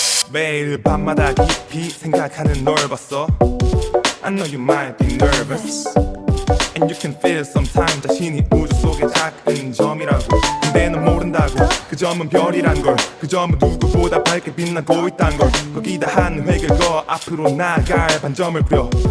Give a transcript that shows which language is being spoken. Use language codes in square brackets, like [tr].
[ko] 매일 밤마다 깊이 생각하는 널 봤어. [en] I know you might be nervous And you can feel sometimes [ko] 자신이 우주 속의 작은 점이라고. 근데 넌 모른다고 그 점은 별이란 걸. 그 점은 누구보다 밝게 빛나고 있단 걸. 거기다 한 획을 그어 앞으로 나아갈 반점을 그려.